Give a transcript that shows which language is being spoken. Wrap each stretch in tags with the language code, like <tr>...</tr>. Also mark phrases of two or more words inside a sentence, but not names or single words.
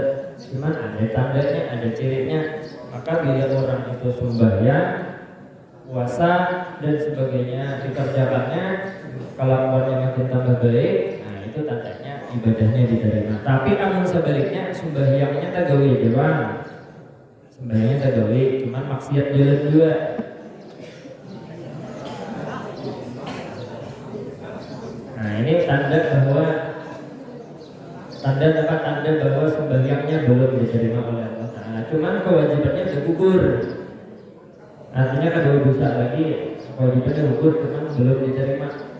<id>Cuman ada tandanya, ada cirinya. Maka bila orang itu sembahyang, puasa dan sebagainya dikerjakannya, kelakuannya makin tambah baik, nah itu tandanya ibadahnya diterima.</id> <bjn>Tapi amun sebaliknya sembahyangnya tagawi aja bang, sembahyangnya tagawi, cuman maksiat jalan juga.</bjn> <id>Nah ini tanda bahwa sembahyangnya belum diterima oleh Allah Taala. Cuman kewajibannya udah gugur. Artinya kedua dosa lagi, kewajibannya gugur, cuman belum diterima.</id>